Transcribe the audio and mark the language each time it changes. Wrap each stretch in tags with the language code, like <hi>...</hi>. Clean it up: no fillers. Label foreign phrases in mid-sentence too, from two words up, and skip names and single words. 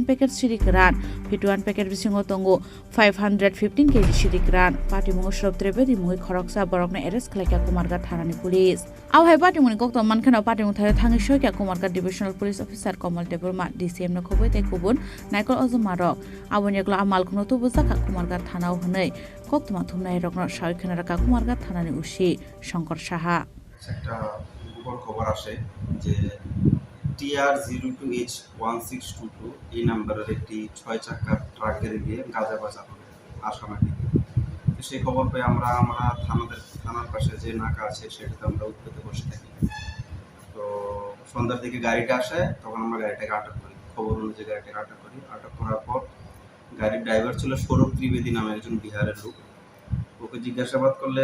<trp>packets Sidikran 51 packet Bisingo Tongo 515 kg Sidikran Party Mungo Shrob Trebedi Mungi Khoroksa Borokna arrest Kalaika Kumarga Thanani Police Au hai Party Mungi Kokto Mankano Party Mungi Thangi Shoika Kumarga</trp> <en>Divisional Police Officer</en> <trp>Komal Deburma DCM no Khoboi te Kubun Naikol Ozumaro Abunyagla Malkhungo Tubuzaka Kumarga Thanao Hunai Koktuma Thumnai Rokno Shaikhanaraka Kumarga Thanani Ushi Shankar Shaha</trp> <bn>একটা উপর খবর আসে যে TR02H1622 এই নাম্বারের একটি 6 চাকার ট্রাকের গিয়ে গাঁজা বাজানো আসামাটি তো সেই খবর পেয়ে আমরা থানার পাশে যে নাকা আছে সেটাতে আমরা উৎপেতে বসে থাকি তো সন্ধ্যার দিকে গাড়িটা আসে তখন আমরা গাড়িটাকে আটক করি খবর অনুযায়ী গাড়িটাকে আটক করার পর গাড়ির ড্রাইভার ছিল সৌরভ ত্রিবেদী নামে একজন বিহারের লোক ওকে জিজ্ঞাসাবাদ করলে</bn>